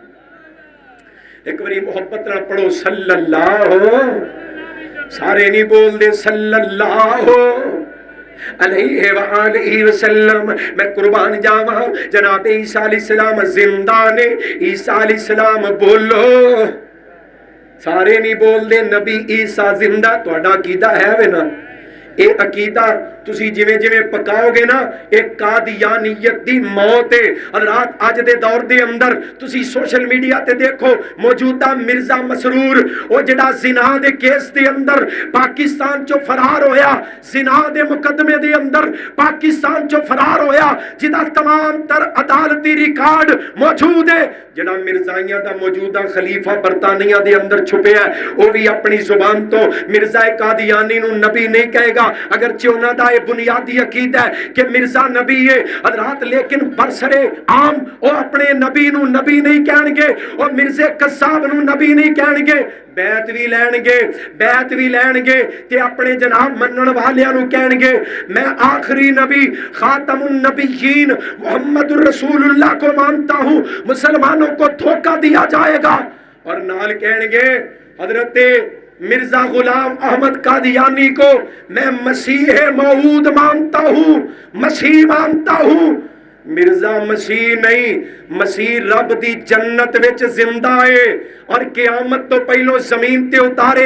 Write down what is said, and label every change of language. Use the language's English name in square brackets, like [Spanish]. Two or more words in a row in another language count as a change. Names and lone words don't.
[Punjabi] ایک باری محبت نہ پڑھو [Arabic] صلی اللہ [Punjabi] سارے نہیں بول دے [Arabic] صلی اللہ علیہ وآلہ وسلم [Punjabi] میں قربان جاواں جناب عیسیٰ [Arabic] علیہ السلام [Punjabi] زندہ نے عیسیٰ [Arabic] علیہ السلام [Punjabi] بولو سارے نہیں بول دے نبی عیسیٰ زندہ تو اڈا عقیدہ ہے وے نا اے عقیدہ تسی جویں جویں پکاؤ گے نا ایک قادیانیت دی موت ہے حضرات اج دے دور دے اندر تسی سوشل میڈیا تے دیکھو موجودہ مرزا مسرور او جڑا زنا دے کیس دے اندر پاکستان چو فرار ہویا زنا دے مقدمے دے اندر پاکستان چو فرار ہویا جدا تمام تر عدالتی ریکارڈ موجود ہے جڑا مرزائیاں دا موجودہ خلیفہ برطانیہ دے اندر چھپے ہے وہ بھی اپنی زبان تو مرزا قادیانی نو نبی نہیں کہے گا اگرچہ انہاں دا بنیادی عقیدہ ہے کہ مرزا نبی ہے حضرات لیکن برسرے عام وہ اپنے نبی نو نبی نہیں کہن گے اور مرزے قصاب نو نبی نہیں کہن گے بیعت بھی لین گے تے اپنے جناب منن والیاں نو کہن گے [Urdu] میں آخری نبی خاتم النبیین محمد الرسول اللہ کو مانتا ہوں مسلمانوں کو دھوکہ دیا جائے گا [Punjabi] اور نال کہن گے حضرت مرزا غلام احمد [Urdu] قادیانی کو میں مسیح موعود مانتا ہوں مسیح مانتا ہوں [Punjabi] مرزا مسیح نہیں مسیح رب دی جنت وچ زندہ ہے اور قیامت تو پہلو زمین تے اتارے